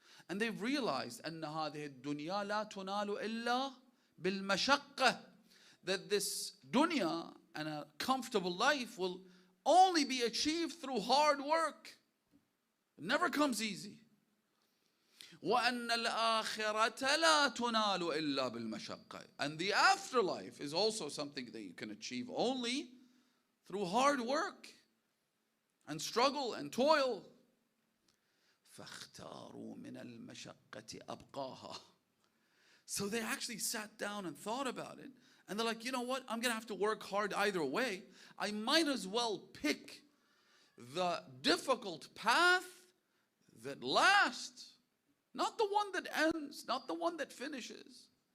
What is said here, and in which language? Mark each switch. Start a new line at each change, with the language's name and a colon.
English: And they've realized
Arabic: أن هذه الدنيا لا تنال إلا بالمشقة,
English: that this dunya and a comfortable life will only be achieved through hard work. It never comes easy.
Arabic: وأن الآخرة لا تنال إلا بالمشقة,
English: and the afterlife is also something that you can achieve only through hard work and struggle and toil.
Arabic: فاختاروا من المشقة أبقاها.
English: So they actually sat down and thought about it, and they're like, you know what, I'm gonna have to work hard either way. I might as well pick the difficult path that lasts, not the one that ends, not the one that finishes.